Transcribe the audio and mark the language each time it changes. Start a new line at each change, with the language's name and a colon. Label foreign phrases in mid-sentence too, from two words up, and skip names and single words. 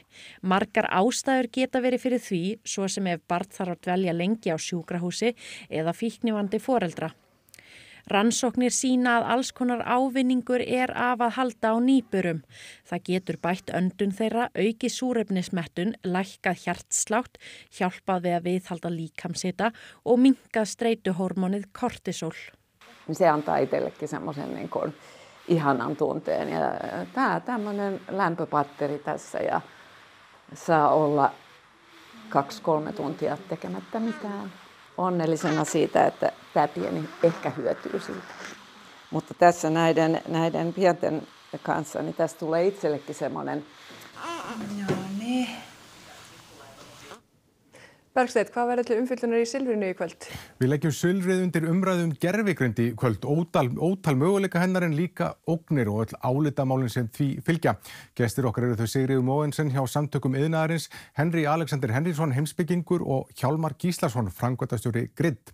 Icelandic: Margar ástæður geta verið fyrir því, svo sem ef barn þarf að dvelja lengi á sjúkrahúsi eða fíknivandi foreldra. Rannsóknir sýna að alls konar ávinningur er af að halda á nýburum. Það getur bætt öndun þeirra, aukið súrefnismettun, lækkað hjartslátt, hjálpað við að viðhalda líkamshita og minnkað streituhormonið kortisol.
Finnish: Se antaa itsellekin semmoisen ihanan tunteen ja tämmöinen lämpöpatteri tässä ja saa olla 2-3 tuntia tekemättä mitään. Onnellisena siitä, että tämä pieni ehkä hyötyy siitä. Mutta tässä näiden pienten kanssa, niin tästä tulee itsellekin semmoinen.
Icelandic: Bergsteinn, hvað verður til umfyllunar í Silfrinu í kvöld? Við leggjum silfrið undir umræðum gervigreind í kvöld. Ótal möguleika hennar en líka ógnir og öll álitamálin sem því fylgja. Gestir okkar eru þau Sigríður Mogensen hjá Samtökum iðnaðarins, Henry Alexander Henriksson heimspekingur og Hjálmar Gíslason framkvæmdastjóri Grid.